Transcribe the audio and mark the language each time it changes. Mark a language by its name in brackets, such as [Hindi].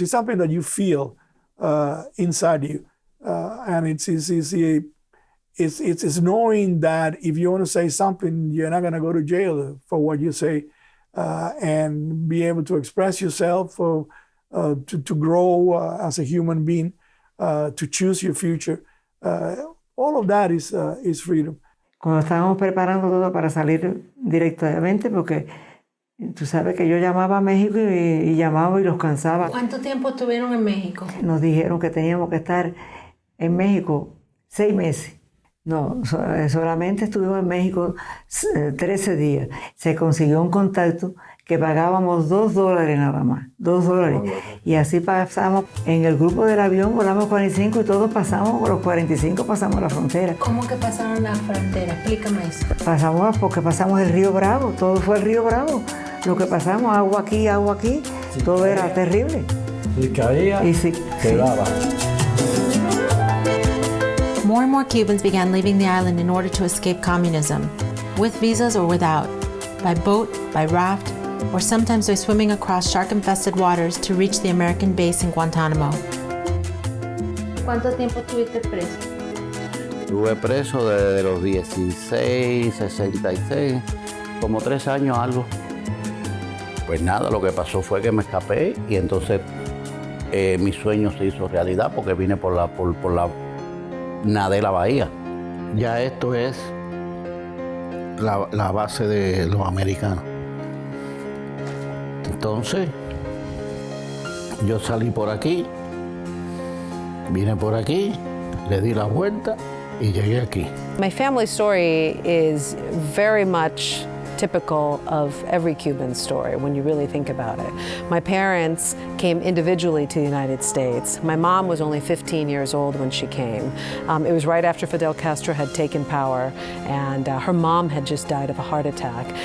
[English] It's something that you feel inside you, and it's knowing that if you want to say something, you're not going to go to jail for what you say, and be able to express yourself, to grow as a human being, to choose your future. All of that is freedom. [Spanish] Cuando estábamos preparando todo para salir directamente, porque tú sabes que yo llamaba a México y llamaba y los cansaba. ¿Cuánto tiempo estuvieron en México? Nos dijeron que teníamos que estar en México 6 meses. No, solamente estuvimos en México 13 días. Se consiguió un contacto que pagábamos $2 nada más, $2. Y así pasamos, en el grupo del avión volamos 45 y todos pasamos, con los 45 pasamos la frontera. ¿Cómo que pasaron la frontera? Explícame eso. Pasamos porque pasamos el río Bravo, todo fue el río Bravo. Lo que pasamos, agua aquí, todo era terrible. Si caía, quedaba. [English] More and more Cubans began leaving the island in order to escape communism, with visas or without, by boat, by raft, or sometimes by swimming across shark-infested waters to reach the American base in Guantánamo. [Spanish] ¿Cuánto tiempo estuviste preso? Estuve preso desde los 16, 66, como 3 años algo. Pues nada, lo que pasó fue que me escapé y entonces mi sueño se hizo realidad porque vine por la nadé la bahía. Ya esto es la base de los americanos. Entonces, yo salí por aquí, vine por aquí, le di la vuelta y llegué aquí. [English] My family story is very much typical of every Cuban story when you really think about it. My parents came individually to the United States. My mom was only 15 years old when she came. It was right after Fidel Castro had taken power, and her mom had just died of a heart attack.